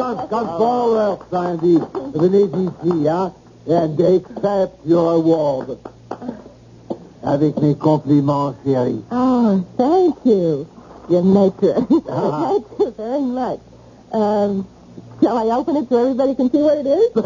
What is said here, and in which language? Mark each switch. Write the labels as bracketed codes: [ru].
[en] Come forward, Sandy. [fr] Venez ici, hein, [en] and accept your award. [fr] Avec mes compliments, chérie. [en] Oh, thank you, your maître. Thank you very much. Shall I open it so everybody can see what it is?